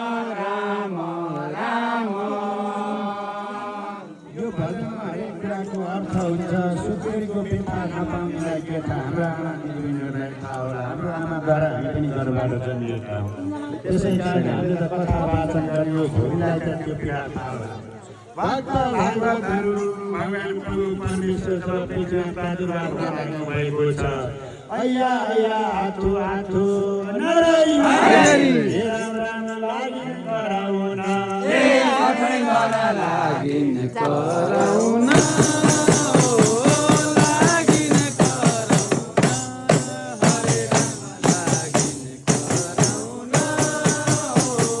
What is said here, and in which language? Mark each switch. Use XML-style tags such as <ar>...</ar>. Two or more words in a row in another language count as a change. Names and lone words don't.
<ne>राम, राम, राम, राम। यो भजनमा हरेक कुराको अर्थ हुन्छ। सुकेरीको व्यथा नपाउनेलाई के थाहा? हाम्रो आमा दिदीबहिनीहरूलाई थाहा होला। हाम्रो आमाद्वारा हामी पनि गर्भबाट जन्मिएका हौँ। त्यसै कारण हामीले त कथा वाचन गर्यो, भोलिलाई त त्यो पीडा थाहा होला। भक्त भागवतहरू, भगवान प्रभु परमेश्वर जब पृथ्वीमा प्रादुर्भाव गराउनु भएको छ। ऐया, ऐया, हातु, हातु, नारायण, नारायण। हे राम, राम, लागि कराउन। हे आफैँबाट लागिन कराउन। ओ, लागिन कराउन। हरे राम, लागिन कराउन। ओ,</ne>